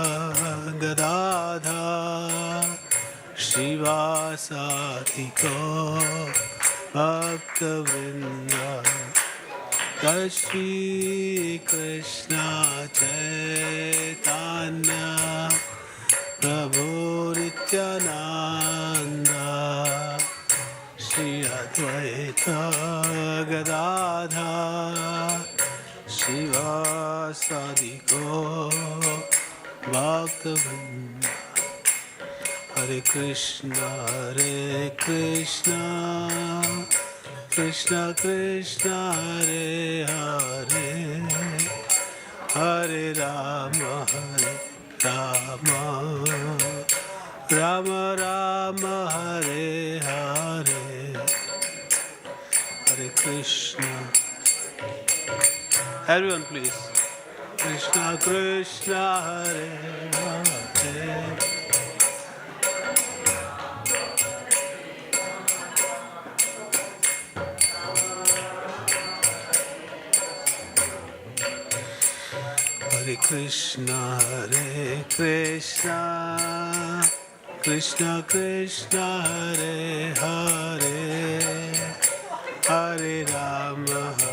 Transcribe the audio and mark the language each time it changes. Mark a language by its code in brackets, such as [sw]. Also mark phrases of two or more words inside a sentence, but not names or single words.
[sa] गदाधर शिवासादि गौर भक्तवृंद जय श्री कृष्ण चैतन्य प्रभु नित्यानंद श्री अद्वैत गदाधर शिवासादि गौर भक्तवृंद हरे कृष्ण कृष्ण कृष्ण हरे हरे हरे राम राम राम हरे हरे हरे कृष्ण [en] everyone please [sa] कृष्ण कृष्ण हरे हरे हरे कृष्ण कृष्ण कृष्ण हरे हरे हरे राम